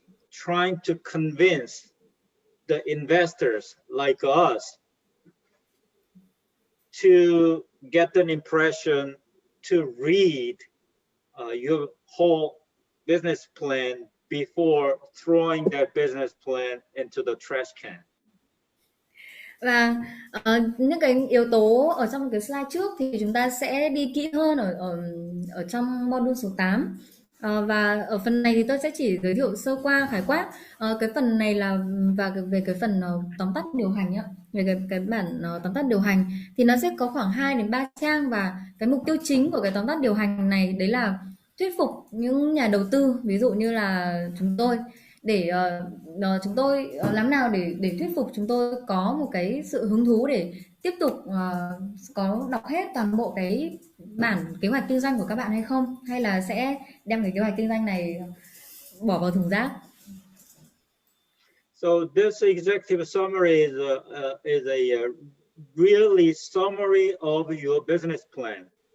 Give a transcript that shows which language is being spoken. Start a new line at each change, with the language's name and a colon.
English: trying to convince the investors like us to get an impression to read your whole business plan before throwing that business plan into the trash can.
Vietnamese: Và những cái yếu tố ở trong cái slide trước thì chúng ta sẽ đi kỹ hơn ở trong module số 8. Và ở phần này thì tôi sẽ chỉ giới thiệu sơ qua khái quát. Cái phần này là về cái phần tóm tắt điều hành á, về cái bản tóm tắt điều hành thì nó sẽ có khoảng 2 đến 3 trang, và cái mục tiêu chính của cái tóm tắt điều hành này đấy là thuyết phục những nhà đầu tư, ví dụ như là chúng tôi, để chúng tôi làm nào để thuyết phục chúng tôi có một cái sự hứng thú để tiếp tục có đọc hết toàn bộ cái bản kế hoạch kinh doanh của các bạn hay không, hay là sẽ đem cái kế hoạch kinh doanh này bỏ vào thùng rác.
English: So this executive summary is a really summary of your business plan.